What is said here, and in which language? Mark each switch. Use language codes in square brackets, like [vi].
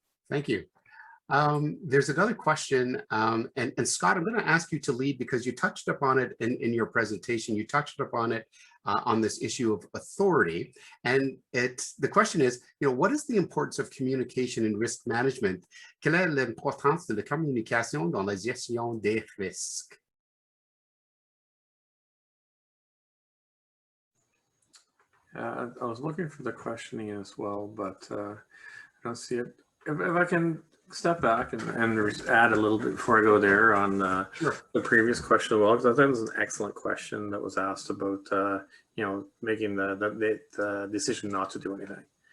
[en] Thank you. There's another question, and Scott, I'm going to ask you to lead because you touched upon it in your presentation. You touched upon it on this issue of authority, and the question is, you know, what is the importance of communication in risk management? [fr] Quelle est l'importance de la communication dans la gestion des risques? [en] I was looking for the questioning as well, but I don't see it. If I can step back and add a little bit before I go there on Sure. the previous question as well, because I thought it was an excellent question that was asked about, you know, making the decision not to do anything.